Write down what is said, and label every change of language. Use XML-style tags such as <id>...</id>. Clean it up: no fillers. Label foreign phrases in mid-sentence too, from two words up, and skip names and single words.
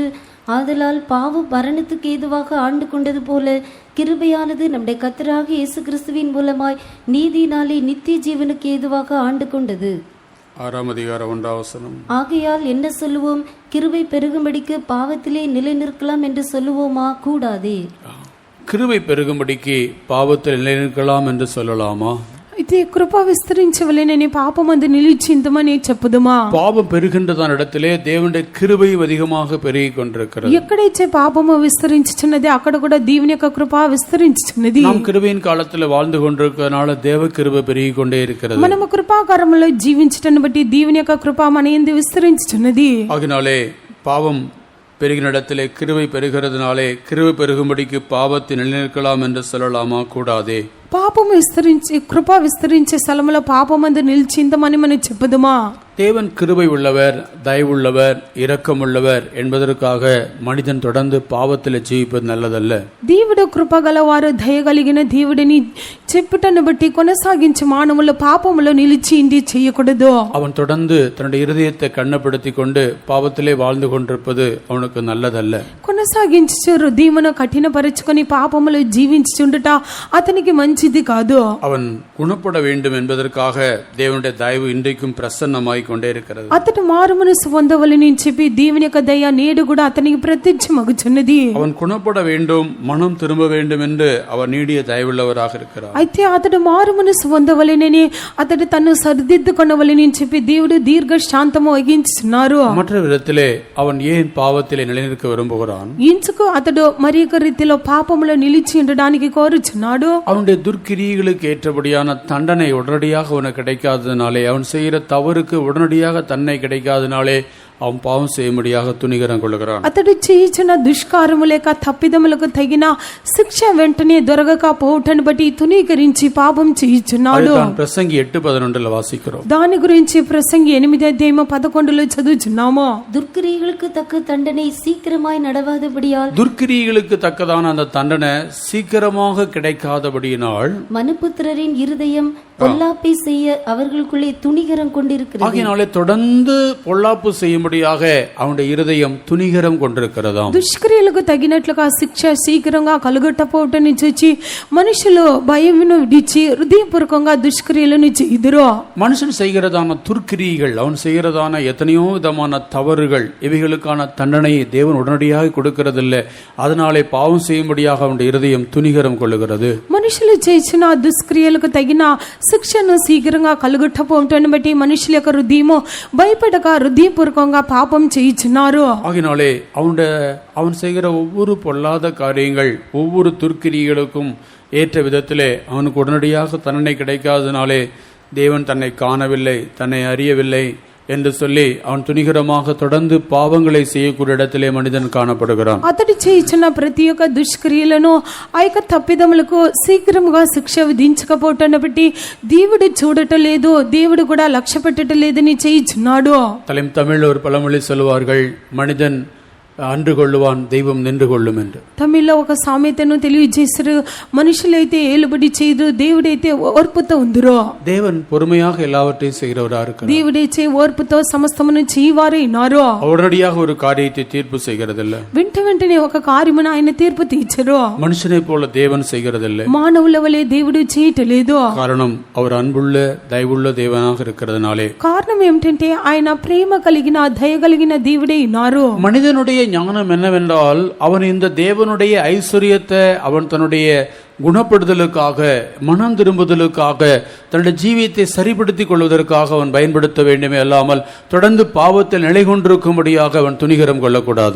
<ta>ஆதலால் பாவம் மரணத்துக்கு ஏதுவாக ஆண்டு கொண்டது போல கிருபையானது நம்முடைய கர்த்தராகிய இயேசு கிறிஸ்துவின் மூலமாய் நீதியினாலே நித்திய ஜீவனுக்கு ஏதுவாக ஆண்டு கொண்டது. 6ஆம் அதிகாரம் 1ஆம் வசனம், ஆகையால் என்ன சொல்லுவோம்? கிருபை பெருகும்படிக்கு பாவத்திலே நிலை நிற்கலாம் என்று சொல்லுவோமா? கூடாதே. கிருபை பெருகும்படிக்கு பாவத்தில் நிலைநிற்கலாம் என்று சொல்லலாமா?</ta> <te>అయితే కృప విస్తరించవలెనని పాపమందు నిలిచిందమని చెప్పుదుమా?</te> <ta>பாவம் பெருகின்றதான இடத்திலே தேவனுடைய கிருபை அதிகமாக பெருகிக் கொண்டிருக்கிறது.</ta> <te>ఎక్కడైతే పాపము విస్తరించుచున్నది అక్కడ కూడా దేవుని యొక్క కృప విస్తరించుచున్నది.</te> <ta>நாம் கிருபையின் காலத்தில் வாழ்ந்து கொண்டிருக்கிறதுனால தேவ கிருபை பெருகிக் கொண்டே இருக்கிறது.</ta> <te>మనము కృపాకారములో జీవించటాన్ని బట్టి దేవుని యొక్క కృప మన యందు విస్తరించుచున్నది.</te> <ta>ஆகினாலே பாவம் பெருகின இடத்திலே கிருபை பெருகிறதுனாலே கிருபை பெருகும்படிக்கு பாவத்தை நிலைநிற்கலாம் என்று சொல்லலாமா? கூடாதே.</ta> <te>పాపము విస్తరించి కృప విస్తరించే స్థలములో పాపమందు నిలిచిందమని మనం చెప్పుదుమా?</te> <ta>தேவன் கிருபை உள்ளவர், தயவுள்ளவர், இரக்கமுள்ளவர் என்பதற்காக மனிதன் தொடர்ந்து பாவத்தில் ஜீவிப்பது நல்லதல்ல.</ta> <te>దేవుడు కృప గలవారు, దయగలిగిన దేవుడిని చెప్పుటను బట్టి కొనసాగించి మానవుల పాపములో నిలిచి ఇండి చేయకూడదు.</te> <ta>அவன் தொடர்ந்து தன்னுடைய இருதயத்தை கண்ணப்படுத்தி கொண்டு பாவத்திலே வாழ்ந்து கொண்டிருப்பது அவனுக்கு நல்லதல்ல.</ta> <te>కొనసాగించు హృదయమును కఠినపరుచుకొని పాపములో జీవించుచుండుట అతనికి మంచిది కాదు.</te> <ta>அவன் குணப்பட வேண்டும் என்பதற்காக தேவனுடைய தயவு இன்றைக்கும் பிரசன்னமாய் கொண்டே இருக்கிறது.</ta> <te>అతడు మారు మనసు పొందవలని చెప్పి దేవుని యొక్క దయ నేడు కూడా అతనికి ప్రత్యక్షమగుచున్నది.</te> <ta>அவன் குணப்பட வேண்டும், மனம் திரும்ப வேண்டும் என்று அவர் நீடிய தயவுள்ளவராக இருக்கிறார்.</ta> <te>అయితే అతడు మారు మనసు పొందవలెనని అతడు తను సరిదిద్దుకొనవలని చెప్పి దేవుడు దీర్ఘ శాంతము వహించుచున్నారు.</te> <ta>மற்ற விதத்திலே அவன் ஏன் பாவத்திலே நிலைநிற்க விரும்புகிறான்?</ta> <te>ఇంచుకు అతడు మరి ఒక రీతిలో పాపములో నిలిచి ఉండడానికి కోరుచున్నాడు.</te> <ta>அவனுடைய துர்க்கிரியைகளுக்கு ஏற்றபடியான தண்டனை உடனடியாக அவனுக்கு கிடைக்காததினாலே, அவன் செய்கிற தவறுக்கு உடனடியாக தன்னை கிடைக்காதனாலே அவன் பாவம் செய்யும்படியாக துணிகரம் கொள்கிறான்.</ta> <te>అతడు చేయించిన దుష్కారము లేక తప్పిదములకు తగిన శిక్ష వెంటనే దొరకక పోవటాన్ని బట్టి తునీకరించి పాపం చేయుచున్నాడు.</te> <ta>ప్రసంగి 8:11 వాసిக்கிறோம்.</ta> <te>దాని గురించి ప్రసంగి 8:11 చదువుచున్నాము.</te> <ta>துர்க்கிரியைகளுக்கு தக்க தண்டனை சீக்கிரமாய் நடவாதபடியால், துர்க்கிரியைகளுக்கு தக்கதான அந்த தண்டனை சீக்கிரமாக கிடைக்காதபடியினால் மனுபுத்திரரின் இருதயம் பொல்லாப்பை செய்ய அவர்களுக்குள்ளே துணிகரம் கொண்டிருக்கிறது. ஆகையினாலே தொடர்ந்து பொல்லாப்பு செய்யும்படியாக அவனுடைய இருதயம் துணிகரம் கொண்டிருக்கிறதாம்.</ta> <te>దుష్క్రియలకు తగినట్లుగా శిక్ష శీఘ్రంగా కలుగట్టపోవటాన్ని చూచి మనుషులు భయమును విడిచి హృదయపూర్వకంగా దుష్క్రియలను చేయుదురు.</te> <ta>மனுஷன் செய்கிறதான துர்க்கிரியைகள், அவன் செய்கிறதான எத்தனையோ விதமான தவறுகள், இவைகளுக்கான தண்டனையை தேவன் உடனடியாக கொடுக்கிறதில்லை. அதனாலே பாவம் செய்யும்படியாக அவனுடைய இருதயம் துணிகரம் கொள்ளுகிறது.</ta> <te>మనుషులు చేసిన దుష్క్రియలకు తగిన శిక్షను శీఘ్రంగా కలుగట్టపోవటాన్ని బట్టి మనుషుల యొక్క హృదయము భయపడక హృదయపూర్వకంగా పాపం చేయుచున్నారు.</te> <ta>ஆகினாலே அவன் செய்கிற ஒவ்வொரு பொல்லாத காரியங்கள், ஒவ்வொரு துர்க்கிரியைகளுக்கும் ஏற்ற விதத்திலே அவனுக்கு உடனடியாக தண்டனை கிடைக்காதனாலே தேவன் தன்னை காணவில்லை, தன்னை அறியவில்லை என்று சொல்லி அவன் துணிகரமாக தொடர்ந்து பாவங்களை செய்யக்கூடிய இடத்திலே மனிதன் காணப்படுகிறான்.</ta> <te>అతడు చేయించిన ప్రతి ఒక్క దుష్క్రియలను ఆ యొక్క తప్పిదములకు శీఘ్రముగా శిక్ష విధించకపోవటాన్ని బట్టి దేవుడు చూడటం లేదు, దేవుడు కూడా లక్ష్య పెట్టడం లేదని చేయించున్నాడు.</te> <ta>தமிழ் ஒரு பழமொழி சொல்லுவார்கள், மனிதன் அன்று கொள்ளுவான், தெய்வம் நின்று கொள்ளும் என்று.</ta> <te>తమిళ్లో ఒక సామెతను తెలియజేశారు, మనుషులైతే ఏలుబడి చేయదు, దేవుడైతే ఓర్పుతో ఉందిరో.</te> <ta>தேவன் பொறுமையாக எல்லாவற்றையும் செய்கிறவராக இருக்கிறார்.</ta> <te>దేవుడైతే ఓర్పుతో సమస్తమును చేయవారే ఉన్నారు.</te> <ta>உடனடியாக ஒரு காரியத்தை தீர்ப்பு செய்கிறதில்ல.</ta> <te>వెంటనే ఒక కార్యమును ఆయన తీర్పు తీర్చరు.</te> <ta>மனுஷனை போல தேவன் செய்கிறதில்லை.</ta> <te>మానవుల వలె దేవుడు చేయటలేదు.</te> <ta>காரணம் அவர் அன்புள்ள தயவுள்ள தேவனாக இருக்கிறதுனாலே.</ta> <te>కారణం ఏమిటంటే ఆయన ప్రేమ కలిగిన దయ కలిగిన దేవుడే ఉన్నారు.</te> <ta>மனிதனுடைய ஞானம் என்னவென்றால், அவன் இந்த தேவனுடைய ஐஸ்வர்யத்தை அவன் தன்னுடைய குணப்படுதலுக்காக, மனம் திரும்புதலுக்காக, தன்னுடைய ஜீவியத்தை சரிப்படுத்திக் கொள்வதற்காக அவன் பயன்படுத்த வேண்டுமே அல்லாமல் தொடர்ந்து பாவத்தில் நிலை கொண்டிருக்கும்படியாக அவன் துணிகரம் கொள்ளக்கூடாது.</ta>